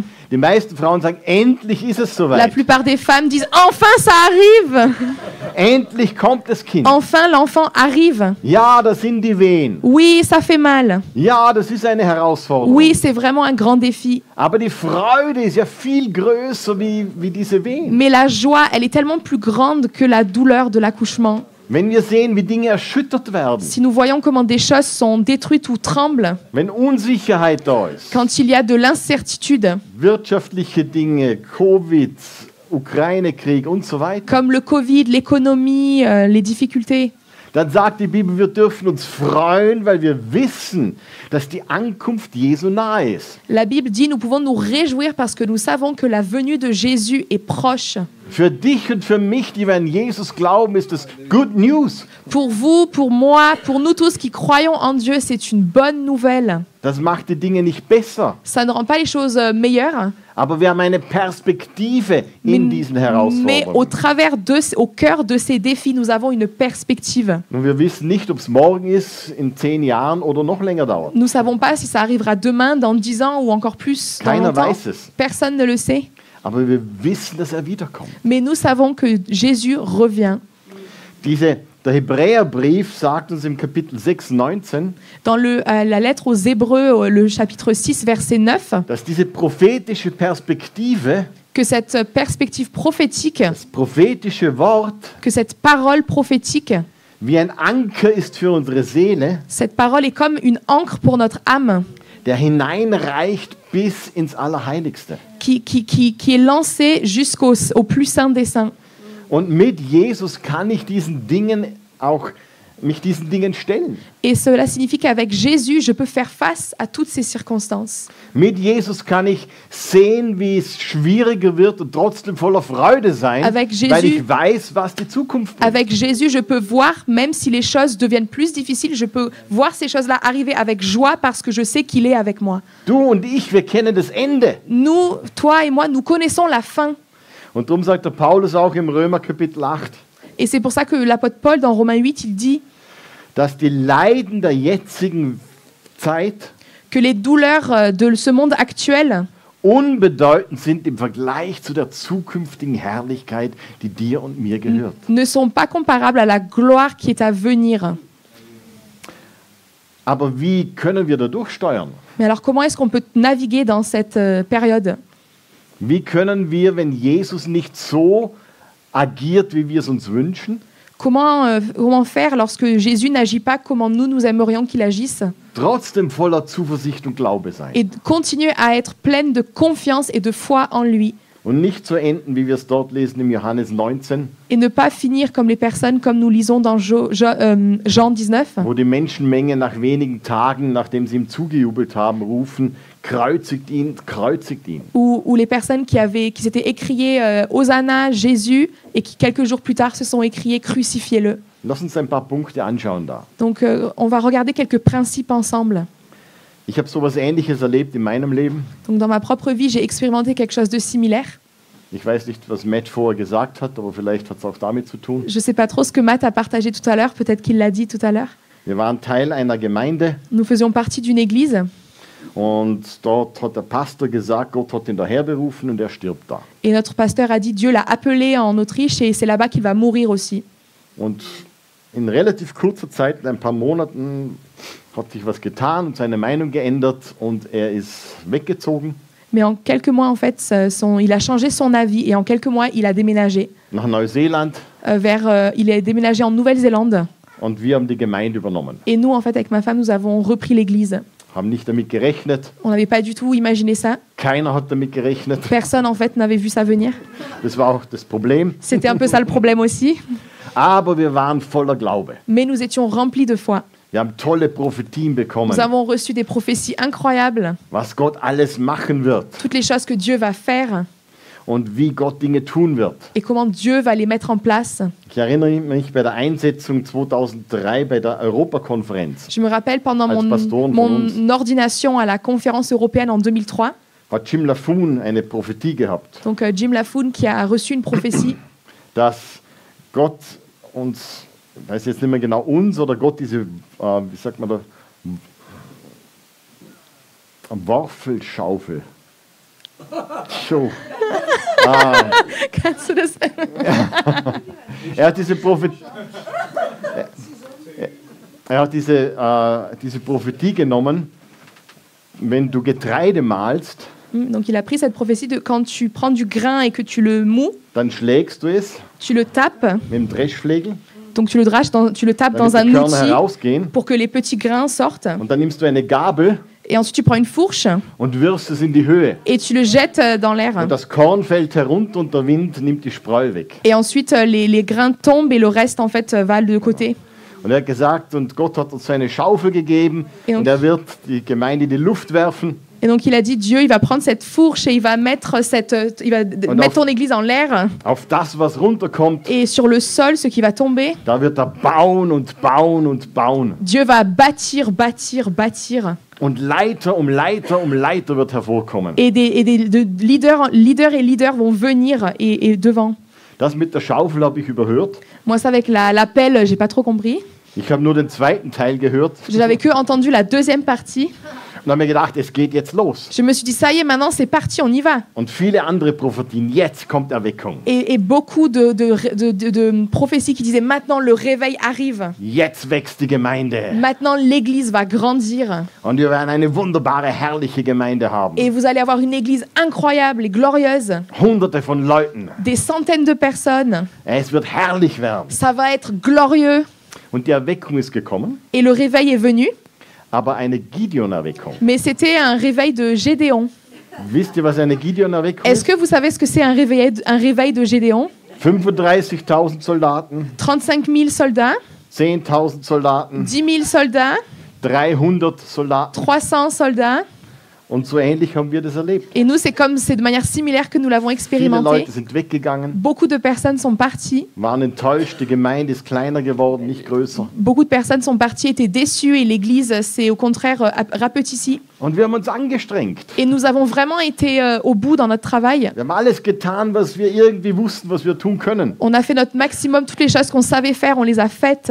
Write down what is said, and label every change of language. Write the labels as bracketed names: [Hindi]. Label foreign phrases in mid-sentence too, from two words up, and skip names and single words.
[German] Die meisten Frauen sagen, endlich ist es [French] la [German] soweit. [French] plupart des femmes disent « Enfin, ça arrive! [German] Endlich kommt das Kind. [French] Enfin, l'enfant arrive! [German] Ja, das sind die Wehen. [French] Oui, ça fait mal. [German] Ja, das ist eine Herausforderung. [French] Oui, c'est vraiment un grand défi. [German] Aber die Freude ist ja viel größer wie diese Wehen. [French] Mais la joie, elle est tellement plus grande que la douleur de l'accouchement. [German] Wenn wir sehen, wie Dinge erschüttert werden, [French] Si nous voyons comment des choses sont détruites ou tremblent, [German] wenn Unsicherheit da ist, [French] quand il y a de l'incertitude, [German] wirtschaftliche Dinge, Covid, Ukraine-Krieg und so weiter, [French] comme le Covid, l'économie, les difficultés, [German] dann sagt die Bibel, wir dürfen uns freuen, weil wir wissen, dass die Ankunft Jesu nahe ist. [French] la Bible dit nous pouvons nous réjouir parce que nous savons que la venue de Jésus est proche. [German] Für dich und für mich, die wir an Jesus glauben, ist das [English] Good News. [French] Pour vous, pour moi, pour nous tous qui croyons en Dieu, c'est une bonne nouvelle. [German] Das macht die Dinge nicht besser, [French] Ça ne rend pas les choses meilleures, [German] aber wir haben eine Perspektive in diesen [French] mais au [German] Herausforderungen. [French] travers au cœur de ces défis, nous avons une perspective. [German] Und wir wissen nicht, ob es morgen ist, in 10 Jahren oder noch länger dauert. [French] Nous ne savons pas si ça arrivera demain, dans 10 ans ou encore plus dans [German] Keiner [French] longtemps. [German] weiß es. [French] Personne ne le sait. [German] Aber wir wissen, dass er wiederkommt. [French] Mais nous savons que Jésus revient. [German] Der Hebräerbrief sagt uns im Kapitel 6, 19, [French] Dans la lettre aux Hébreux, le chapitre 6, verset 9, [German] dass diese prophetische Perspektive, [French] que cette perspective prophétique, [German] das prophetische Wort, [French] que cette parole prophétique, [German] wie ein Anker ist für unsere Seele, [French] cette parole est comme une ancre pour notre âme. [German] der hineinreicht bis ins Allerheiligste. [French] qui est lancé au plus saint des saints. [German] Und mit Jesus kann ich mich diesen Dingen stellen. [French] Et cela signifie qu'avec Jésus, je peux faire face à toutes ces circonstances. [German] Mit Jesus kann ich sehen, wie es schwieriger wird und trotzdem voller Freude sein, [French] Avec Jésus- [German] weil ich weiß, was die Zukunft bringt. [French] Avec Jésus, je peux voir, même si les choses deviennent plus difficiles, je peux voir ces choses-là arriver avec joie parce que je sais qu'il est avec moi. [German] Du und ich, wir kennen das Ende. [French] Nous, toi et moi, nous connaissons la fin. [German] Und darum sagt der Paulus auch im Römer Kapitel 8, [French] Et c'est pour ça que l'apôtre Paul, dans Romains 8, il dit [German] dass die Leiden der jetzigen Zeit [French] que les douleurs de ce monde actuel [German] unbedeutend sind im Vergleich zu der zukünftigen Herrlichkeit, die dir und mir gehört. [French] ne sont pas comparables à la gloire qui est à venir. [German] Aber wie können wir da durchsteuern? [French] Mais alors comment est-ce qu'on peut naviguer dans cette période? [German] Wie können wir, wenn Jesus nicht so agiert, wie wir es uns wünschen, [French] Comment faire lorsque Jésus n'agit pas comme nous aimerions qu'il agisse [German] trotzdem voller Zuversicht und Glaube sein? [French] et continuer à être pleine de confiance et de foi en lui [German] Und nicht so enden, wie wir es dort lesen im Johannes 19, [French] et ne pas finir comme les personnes comme nous lisons dans Jean 19 [German] wo die Menschenmenge nach wenigen Tagen, nachdem sie ihm zugejubelt haben, rufen, kreuzigt ihn, kreuzigt ihn. [French] où les personnes qui s'étaient écriées Hosanna, Jésus et qui quelques jours plus tard se sont écriées crucifiez-le. [German] Lass uns ein paar Punkte anschauen da. [French] Donc on va regarder quelques principes ensemble. [German] Ich habe sowas Ähnliches erlebt in meinem Leben. [French] Donc dans ma propre vie, j'ai expérimenté quelque chose de similaire. [German] Ich weiß nicht, was Matt vorher gesagt hat, aber vielleicht hat es auch damit zu tun. [French] Je ne sais pas trop ce que Matt a partagé tout à l'heure, peut-être qu'il l'a dit tout à l'heure. [German] Wir waren Teil einer Gemeinde [French] Nous faisions partie d'une église [German] und dort hat der Pastor gesagt, Gott hat ihn daher berufen und er stirbt da. [French] et notre pasteur a dit Dieu l'a appelé en Autriche et c'est là-bas qu'il va mourir aussi. [German] Und in relativ kurzer Zeit, in ein paar Monaten, hat sich was getan und seine Meinung geändert und er ist weggezogen [French] Mais en quelques mois, en fait, il a changé son avis et en quelques mois, il a déménagé [German] nach Neuseeland [French] il est déménagé en Nouvelle-Zélande. [German] und wir haben die Gemeinde übernommen. [French] Et nous, en fait, avec ma femme, nous avons repris l'église. [German] Haben nicht damit gerechnet. [French] On n'avait pas du tout imaginé ça. [German] Keiner hat damit gerechnet. [French] Personne, en fait, n'avait vu ça venir. [German] Das war auch das Problem. [French] C'était un peu ça le problème aussi. [German] Aber wir waren voller Glaube. [French] Mais nous étions remplis de foi. [German] Wir haben tolle Prophetien bekommen, [French] Nous avons reçu des prophéties incroyables, [German] was Gott alles machen wird [French] toutes les choses que Dieu va faire [German] und wie Gott Dinge tun wird. [French] et comment Dieu va les mettre en place. [German] Ich erinnere mich bei der Einsetzung 2003 bei der Europakonferenz. [French] Je me rappelle pendant [German] Als Pastoren von uns. [French] mon ordination à la conférence européenne en 2003, [German] Hat Jim LaFoon eine Prophetie gehabt, [French] donc Jim LaFoon qui a reçu une prophétie [German] dass Gott uns, ich weiß jetzt nicht mehr genau uns oder Gott diese, wie sagt man da, Waffelschaufel. So. Kannst du das? Er hat diese Prophetie. Er hat diese Prophetie genommen, wenn du Getreide mahlst, [French] Donc il a pris cette prophétie de quand tu prends du grain et que tu le moues, [German] dann schlägst du es [French] tu le tapes, [German] mit dem Dreschflegel, [French] donc tu le tapes [German] damit [French] dans un [German] die Körner [French] outil [German] herausgehen. [French] pour que les petits grains sortent. [German] Und dann nimmst du eine Gabel [French] Et ensuite tu prends une fourche [German] und wirfst es in die Höhe. [French] et tu le jettes dans l'air. [German] Und das Korn fällt herunter und der Wind nimmt die Spreu weg. [French] Et ensuite les grains tombent et le reste en fait va de côté. [German] Und er hat gesagt, und Gott hat uns eine Schaufel gegeben Ja. und er wird die Gemeinde in die Luft werfen. [French] Et donc il a dit Dieu, il va prendre cette fourche et il va mettre mettre ton église en l'air [German] Auf das, was runterkommt, [French] et sur le sol ce qui va tomber, [German] da wird er bauen und bauen und bauen. [French] Dieu va bâtir, bâtir, bâtir. [German] Und Leiter um Leiter um Leiter wird hervorkommen. [French] Et de leaders vont venir et devant. [German] Das mit der Schaufel habe ich überhört. [French] Moi ça avec la pelle, j'ai pas trop compris. [German] Ich habe nur den zweiten Teil gehört [French] J'avais que entendu la deuxième partie. [German] und habe mir gedacht, es geht jetzt los. [French] Je me suis dit ça y est, maintenant c'est parti, on y va. [German] Und viele andere Prophetien, jetzt kommt Erweckung. [French] Et beaucoup de prophéties qui disaient maintenant le réveil arrive. [German] Jetzt wächst die Gemeinde. [French] Maintenant l'église va grandir. [German] Und wir werden eine wunderbare, herrliche Gemeinde haben. [French] Et vous allez avoir une église incroyable et glorieuse. [German] Hunderte von Leuten. [French] Des centaines de personnes. [German] Es wird herrlich werden. [French] Ça va être glorieux. [German] Und die Erweckung ist gekommen. [French] Et le réveil est venu. [German] aber eine Gideon-Erweckung. [French] Mais c'était un réveil de Gédéon. [German] Wisst ihr, was eine Gideon-Erweckung [French] Est-ce [German] ist? [French] que vous savez ce que c'est un réveil de Gédéon? [German] 35.000 Soldaten, [French] 35 000 soldats, [German] 10.000 Soldaten, [French] 10 000 soldats, [German] 300 Soldaten. [French] 300 soldats. [German] Und so ähnlich haben wir das erlebt. [French] Et nous, c'est de manière similaire que nous l'avons [German] Viele [French] expérimenté. [German] Leute sind weggegangen, [French] Beaucoup de personnes sont parties. [German] waren enttäuscht, die Gemeinde ist kleiner geworden, nicht größer. [French] Beaucoup de personnes sont parties, étaient déçues et l'Église s'est au contraire rapetissie. [German] Und wir haben uns angestrengt. [French] Et nous avons vraiment été au bout dans notre travail. [German] Wir haben alles getan, was wir irgendwie wussten, was wir tun können. [French] On a fait notre maximum, toutes les choses qu'on savait faire, on les a faites.